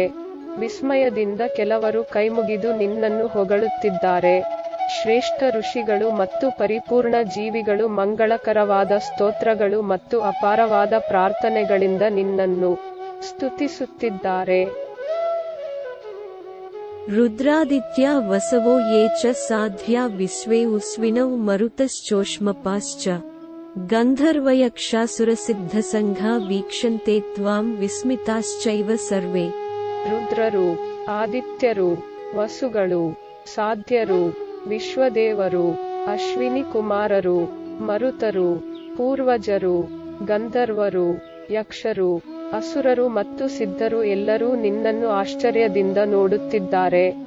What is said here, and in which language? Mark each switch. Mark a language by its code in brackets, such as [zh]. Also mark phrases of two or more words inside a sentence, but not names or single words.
[kn] ವಿಸ್ಮಯದಿಂದ ಕೆಲವರು ಕೈಮುಗಿದು ನಿನ್ನನ್ನು ಹೊಗಳುತ್ತಿದ್ದಾರೆ. ಶ್ರೇಷ್ಠ ಋಷಿಗಳು ಮತ್ತು ಪರಿಪೂರ್ಣ ಜೀವಿಗಳು ಮಂಗಳಕರವಾದ ಸ್ತೋತ್ರಗಳು ಮತ್ತು ಅಪಾರವಾದ ಪ್ರಾರ್ಥನೆಗಳಿಂದ ನಿನ್ನನ್ನು ಸ್ತುತಿಸುತ್ತಿದ್ದಾರೆ. [sa] रुद्रादित्या वसवो ये च साध्या विश्वे उस्विनौ मरुतश्चोष्मपाश्च गन्धर्वयक्षासुरसिद्धसङ्घा वीक्षन्ते त्वां विस्मिताश्चैव सर्वे। [kn] ರುದ್ರರು, ಆದಿತ್ಯರು, ವಸುಗಳು, ಸಾಧ್ಯರು, ವಿಶ್ವದೇವರು, ಅಶ್ವಿನಿ ಕುಮಾರರು, ಮರುತರು, ಪೂರ್ವಜರು, ಗಂಧರ್ವರು, ಯಕ್ಷರು, ಅಸುರರು ಮತ್ತು ಸಿದ್ಧರು ಎಲ್ಲರೂ ನಿನ್ನನ್ನು ಆಶ್ಚರ್ಯದಿಂದ ನೋಡುತ್ತಿದ್ದಾರೆ.